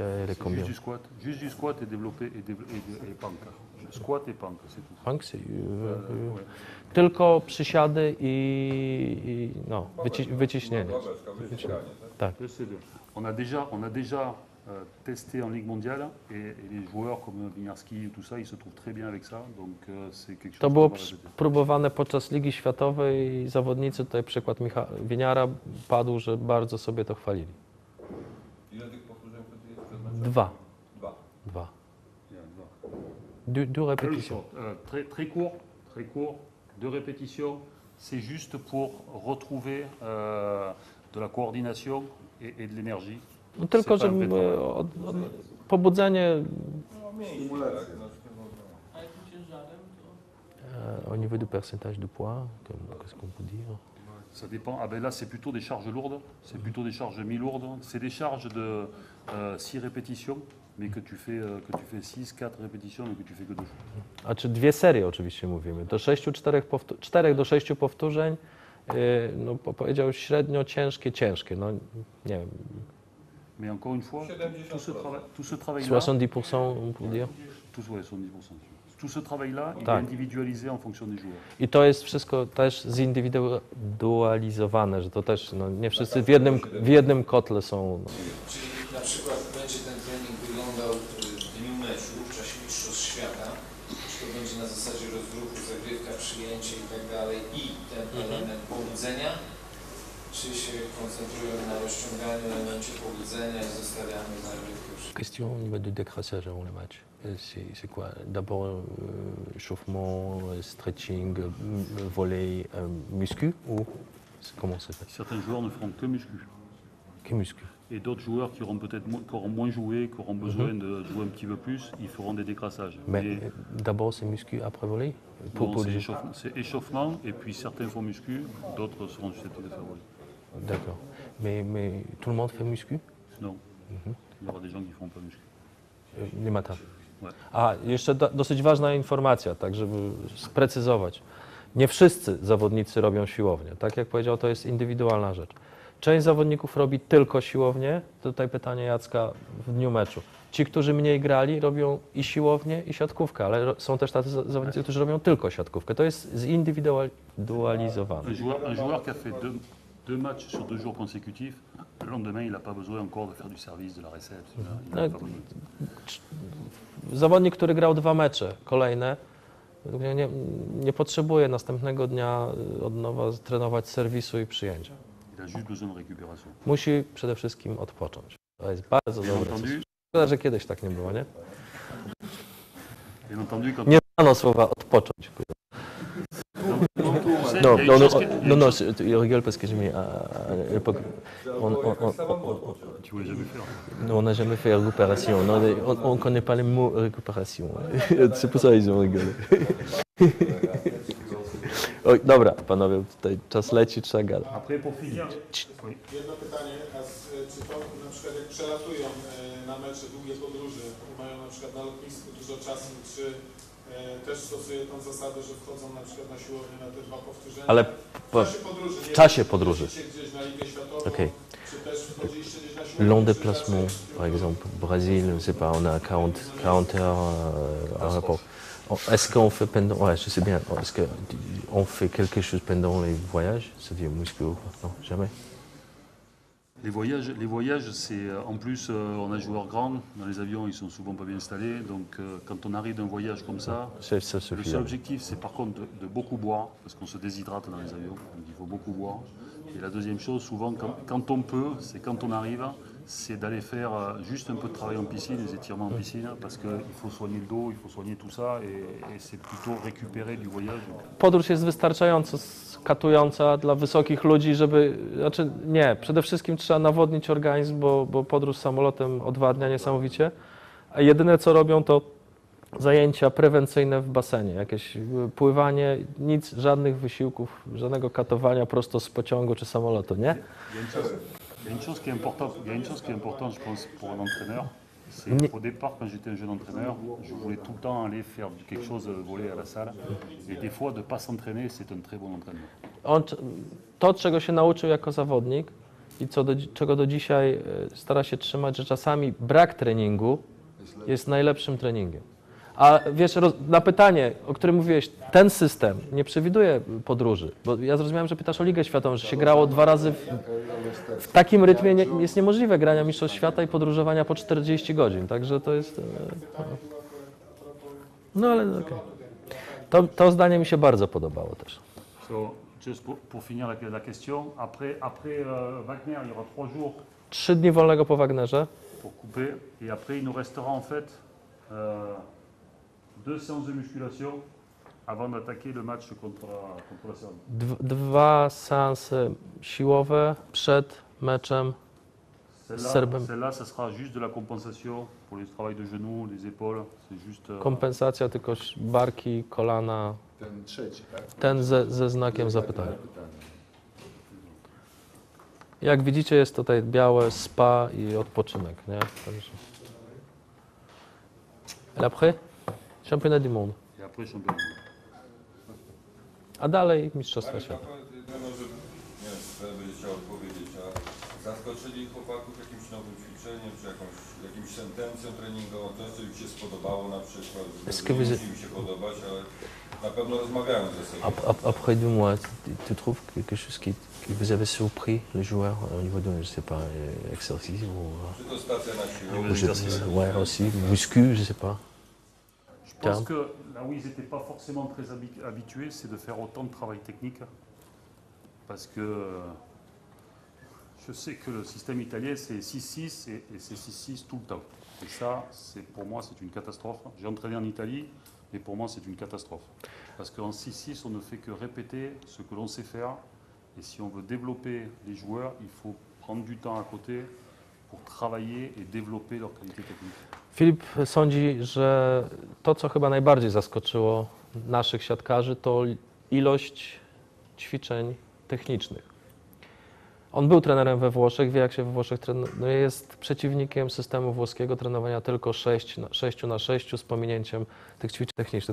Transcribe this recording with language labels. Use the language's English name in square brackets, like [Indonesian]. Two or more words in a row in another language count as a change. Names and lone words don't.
[French] Juste du squat et développer et pank. Squat et pank, c'est tout. [Polish] Pank, tylko przysiady i wyciśnienie. Tak. [French] On a déjà testé en Ligue mondiale et les joueurs comme Winiarski, tout ça, ils se trouvent très bien avec ça. Donc c'est quelque chose. [Polish] To było próbowane podczas Ligi Światowej i zawodnicy, tutaj przykład Winiara padł, że bardzo sobie to chwalili. Ile tych powtórzeń jest? [French] 2. 2 répétitions. Très court, 2 répétitions. C'est juste pour retrouver de la coordination et de l'énergie. [Polish] No tylko, żeby pobudzenie. [French] Au niveau du pourcentage de poids, qu'est-ce qu'on peut dire? Ça dépend. Ah ben là, c'est plutôt des charges lourdes, c'est plutôt des charges mi-lourdes. C'est des charges de 6 répétitions, mais que tu fais 6, 4 répétitions, mais que tu fais que 2 fois. [Polish] A czy 2 serie oczywiście mówimy, do 4 do 6 powtórzeń, no powiedział średnio ciężkie, no nie wiem. [French] Mais encore une fois, tout ce travail-là... 70%, on peut dire? Tout, ouais, 70%. Tout ce travail-là, il est individualisé en fonction des joueurs. [Polish] I to jest wszystko też zindywidualizowane, że to też nie wszyscy w jednym kotle są. Czyli na przykład będzie ten trening wyglądał w dniu meczu, w czasie Mistrzostw Świata, czy to będzie na zasadzie rozruchu, zagrywka, przyjęcie i tak dalej i ten element pobudzenia, czy się koncentrują na rozciąganiu, elemencie pobudzenia i zostawiamy zagrywkę? [French] Question au niveau du décrassage avant le match. C'est quoi? D'abord échauffement, stretching, volley, muscu ou comment c'est fait? Certains joueurs ne feront que muscu. Que muscu. Et d'autres joueurs qui auront peut-être moins joué, qui auront besoin de jouer un petit peu plus, ils feront des décrassages. Mais d'abord c'est muscu après volley? C'est échauffement et puis certains font muscu, d'autres seront susceptibles de faire volley. D'accord. Mais tout le monde fait muscu? Non. Il y aura des gens qui ne feront pas muscu. Les matins. Ouais. [Polish] A, jeszcze dosyć ważna informacja, tak żeby sprecyzować. Nie wszyscy zawodnicy robią siłownię. Tak jak powiedział, to jest indywidualna rzecz. Część zawodników robi tylko siłownię. Tutaj pytanie Jacka w dniu meczu. Ci, którzy mniej grali, robią i siłownię, i siatkówkę, ale są też tacy zawodnicy, którzy robią tylko siatkówkę. To jest zindywidualizowane. [French] Un joueur qui a fait deux matchs sur 2 jours consécutifs, le lendemain, il n'a pas besoin encore de faire du service, de la réception. Il n'a pas besoin. [Polish] Zawodnik, który grał 2 mecze kolejne, nie potrzebuje następnego dnia od nowa trenować serwisu i przyjęcia. [French] Il a juste besoin de récupération. [Polish] Musi przede wszystkim odpocząć. To jest bardzo [French] Bien [Polish] dobre. [French] entendu, [Polish] Szkoda, że kiedyś tak nie było, nie? [French] bien entendu, quand [Polish] Nie dano słowa odpocząć. [French] Non, il y a non, une non, chose qui- non, non, il rigole parce que j'ai mis à l'époque, tu voulais jamais faire. nous, on n'a jamais fait récupération. On ne connaît pas les mots récupération. C'est pour ça qu'ils ont rigolé. [Polish] Oj, dobra, panowie, tutaj czas leci, trzeba gadać. [French] Après, pour finir, oui. [Polish] Jedno pytanie, czy to na przykład jak przelatują na mecze długie podróże, mają na przykład na lotnisku dużo czasu, czy też stosuje tą zasadę, że wchodzą na przykład na siłownię na te 2 powtórzenia? Ale W czasie podróży. w czasie podróży. Wchodziliście gdzieś na Ligę Światową, Okej. czy też wchodziliście gdzieś na siłownię? [French] Long [Polish] czy [French] déplacement, [Polish] raczej- [French] par exemple, Brésil, je ne sais pas, on a 40 heures à rapport. Est-ce qu'on fait pendant, ouais, je sais bien, est-ce qu'on fait quelque chose pendant les voyages, c'est-à-dire muscu, non, jamais. Les voyages, c'est en plus, on a joueurs grands, dans les avions, ils sont souvent pas bien installés, donc quand on arrive d'un voyage comme ça, Ça le suffit. seul objectif, c'est par contre de beaucoup boire, parce qu'on se déshydrate dans les avions, donc il faut beaucoup boire. Et la deuxième chose, souvent, quand on peut, c'est quand on arrive, c'est d'aller faire juste un peu de travail en piscine, des étirements en piscine, parce qu'il faut soigner le dos, il faut soigner tout ça, et c'est plutôt récupérer du voyage. [Polish] Podróż jest wystarczająco katująca dla wysokich ludzi, żeby, znaczy nie, przede wszystkim trzeba nawodnić organizm, bo podróż samolotem odwadnia niesamowicie, a jedyne co robią to zajęcia prewencyjne w basenie, jakieś pływanie, nic, żadnych wysiłków, żadnego katowania prosto z pociągu czy samolotu, nie? [French] Il y a une chose qui est importante, je pense, pour un entraîneur. C'est au départ, quand j'étais un jeune entraîneur, je voulais tout le temps aller faire quelque chose, voler à la salle. Et des fois, de ne pas s'entraîner, c'est un très bon entraînement. [Polish] To, czego się nauczył jako zawodnik i czego do dzisiaj stara się trzymać, że czasami brak treningu jest najlepszym treningiem. A wiesz, na pytanie, o którym mówiłeś, ten system nie przewiduje podróży, bo ja zrozumiałem, że pytasz o Ligę Światową, że się grało 2 razy w takim rytmie jest niemożliwe grania Mistrzostw Świata i podróżowania po 40 godzin, także to jest... No ale okej. To zdanie mi się bardzo podobało też. [French] So, juste pour finir la question, après Wagner, il y aura 3 jours [Polish] 3 dni wolnego po Wagnerze, [French] pour couper, et après, il nous restera en fait 2 séances de musculation avant d'attaquer le match contre la Serbie. [Polish] 2 seanse siłowe przed meczem z Serbem. [French] Celle-là, ça sera juste de la compensation pour les travails de genoux, les épaules. C'est juste. [Polish] Kompensacja tylko barki, kolana, Ten trzeci, tak? ten ze znakiem zapytania. Jak widzicie, jest tutaj białe spa i odpoczynek, nie? Także... [French] Et après, championnat du monde. Et après, championnat. [Polish] A dalej Mistrzostwa Ale Świata. może, nie wiem, czy będzie chciał odpowiedzieć, a zaskoczyli chłopaków jakimś nowym ćwiczeniem, czy jakimś sentencją treningową, coś, co im się spodobało na przykład, [French] Est-ce que vous [Polish] musi im się podobać, ale na pewno rozmawiają ze sobą. [French] Après 2 mois, tu trouves quelque chose qui vous avait surpris, le joueur, au niveau de, je sais pas, exercice ou... [Polish] Czy to stacja na siłowni? [French] Ouais, aussi, muscu, je sais pas. Je pense que là où ils n'étaient pas forcément très habitués, c'est de faire autant de travail technique. Parce que je sais que le système italien, c'est 6-6 et c'est 6-6 tout le temps. Et ça, pour moi, c'est une catastrophe. J'ai entraîné en Italie, mais pour moi, c'est une catastrophe. Parce qu'en 6-6, on ne fait que répéter ce que l'on sait faire. Et si on veut développer les joueurs, il faut prendre du temps à côté pour travailler et développer leur qualité technique. [Polish] Filip sądzi, że to, co chyba najbardziej zaskoczyło naszych siatkarzy, to ilość ćwiczeń technicznych. On był trenerem we Włoszech, wie jak się we Włoszech trenuje, jest przeciwnikiem systemu włoskiego trenowania tylko 6 na 6 z pominięciem tych ćwiczeń technicznych.